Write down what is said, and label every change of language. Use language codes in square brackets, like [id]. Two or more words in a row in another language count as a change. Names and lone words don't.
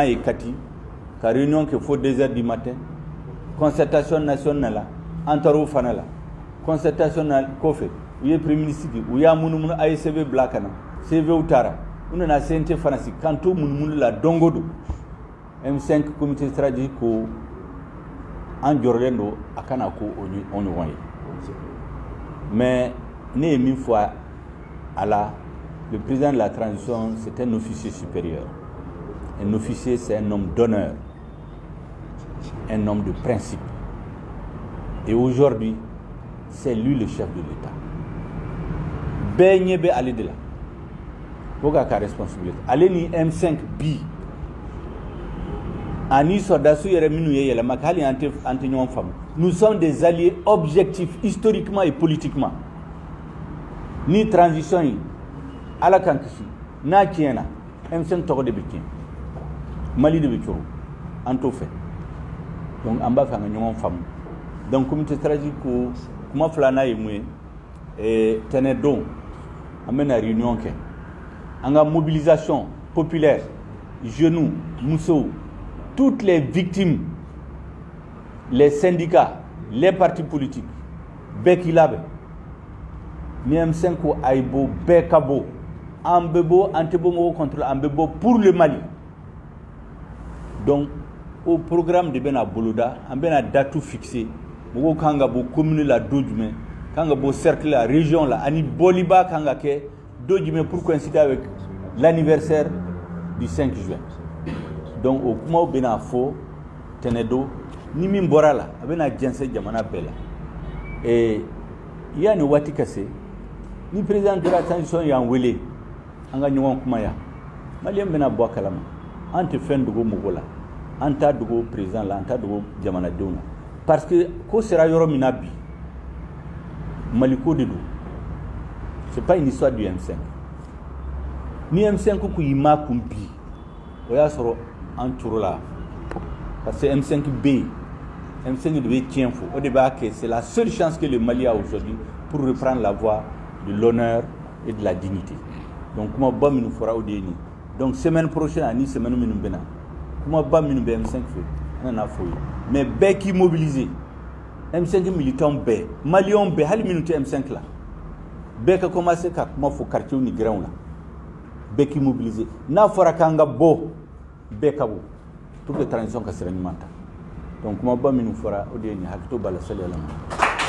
[bm] ye Kati ka réunion kɛ fo [fr] 2 heures du matin concertation nationale [bm] la an tora o fana la concertation kɔfɛ u ye [fr] premier ministre [bm] u y'a munumunu a ye CV bila ka na CV u taara u nana CNT fana sigi kan to munumunu la don o don M5 [fr] comité stratégique [bm] ko an jɔrɔlen don a kana ko o ɲɔgɔn ye mais ne ye min fɔ a la [fr] le président de la transition c'est un officier supérieur. Un officier c'est un homme d'honneur, un homme de principe. Et aujourd'hui c'est lui le chef de l'État. [bm] Bɛɛ ɲɛ bɛ ale de la fo k'a ka responsabilité ale ni M5 bi ani sɔrɔdasiw yɛrɛ minnu ye yɛlɛma hali an tɛ ɲɔgɔn faamu. [fr] Nous sommes des alliés objectifs historiquement et politiquement. [bm] Ni transition yi ala kan kisi n'a tiɲɛna M5 tɔgɔ de bɛ tiɲɛ Mali de bɛ cogo an t'o fɛ donc an b'a fɛ an ka ɲɔgɔn faamu donc [fr] comité stratégique [bm] ko kuma filanan ye mun ye tɛnɛ don an bɛna réunion kɛ an ka [fr] mobilisation populaire jeunes [bm] musow [fr] toutes les victimes les syndicats les partis politiques [bm] bɛɛ k'i labɛn ni M5 ko a ye bɔ bɛɛ ka bɔ an bɛ bɔ an tɛ bɔ mɔgɔw contre an bɛ bɔ [fr] pour le Mali donc au programme [bm] de bɛna boloda an bɛna [fr] date fixer [bm] mɔgɔw kan ka bɔ commune la don jumɛn kan ka bɔ cercle la région la ani bɔliba kan ka kɛ don jumɛn [fr] pour coïncider avec l'anniversaire du 5 juin donc [bm] o kumaw bɛna fɔ tɛnɛ don ni min bɔra la a bɛna jɛnsɛn jamana bɛɛ la et yani waati ka se ni [fr] président de la transition [bm] y'an wele an ka ɲɔgɔn kuma yan maliyɛn bɛna bɔ a kalama an tɛ fɛn dogo mɔgɔ la an t'a dogo président la an t'a dogo jamanadenw la [fr] parce que [bm] ko sera yɔrɔ min na bi Mali ko de don [fr] c'est pas une histoire du M5 [bm] ni M5 ko y'i ma kun bi o y'a sɔrɔ an toro la [fr] parce que [bm] M5 bɛ yen M5 de bɛ tiɲɛ fɔ o de b'a kɛ [fr] c'est la seule chance que le Mali a aujourd'hui pour reprendre la voie de l'honneur et de la dignité donc [bm] kuma ba minnu fɔra o de ye nin donc [fr] semaine prochaine [bm] ani semaine minnu bɛna kuma ba minnu bɛ M5 fɛ an nana fɔ ye mais bɛɛ k'i mobiliser M5 militants bɛɛ maliyɛnw bɛɛ hali minnu tɛ M5 la bɛɛ ka commencer ka kuma fɔ quartiers ni gɛrɛnw la bɛɛ k'i mobiliser n'a fɔra k'an ka bɔ bɛɛ ka bɔ [fr] pour que transition [bm] ka sira ɲuman ta donc kuma ba minnu fɔra o de ye nin hakili to b'a la sali Ala ma